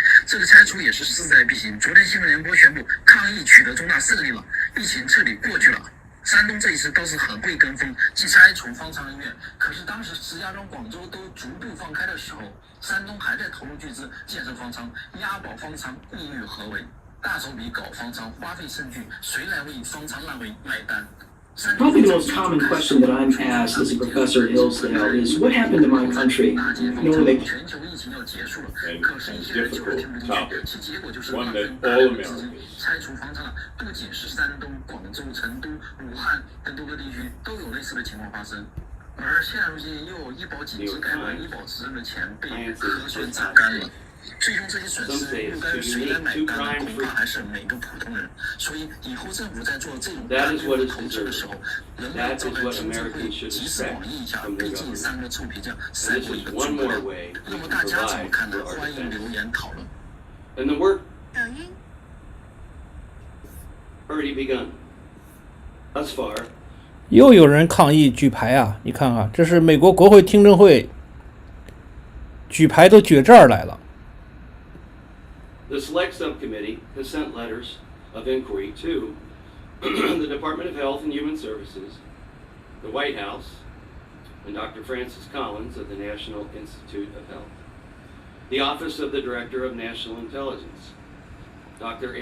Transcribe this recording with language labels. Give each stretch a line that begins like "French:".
Chinese: 这个拆除也是势在必行。昨天新闻联播宣布，抗疫取得重大胜利了，疫情彻底过去了。山东这一次倒是很会跟风，既拆除方舱医院，可是当时石家庄、广州都逐步放开的时候，山东还在投入巨资建设方舱，押宝方舱，意欲何为？大手笔搞方舱，花费甚巨，谁来为方舱烂尾买单
English: ？Probably the most common question that I'm asked as a professor at Hillsdale is, what happened to my country?
Chinese: 全球疫情要结束了，可是一些人就是听不进去，其结果就是浪费大量的资金拆除方舱了。不仅是山东、广州、成都、武汉等多个地区都有类似的情况发生。而现如今又有医保紧急改革，医保执政的钱被核酸榨干了。最终这些损失又该谁来买单？恐怕还是每个普通人。所以以后政府在做这种大规模投资的时候，能不能召开听证会，集思广益一下？毕竟3个臭皮匠赛过一个诸葛亮。那么大家怎么看呢？欢迎留言讨论。抖音
English: already begun. Thus far.
Chinese: 又有人抗议举牌啊！你看啊，这是美国国会听证会，举牌都举这儿来了。
English: The Select Subcommittee has sent letters of inquiry to the Department of Health and Human Services, the White House, and Dr. Francis Collins of the National Institute of Health, the Office of the Director of National Intelligence, Dr.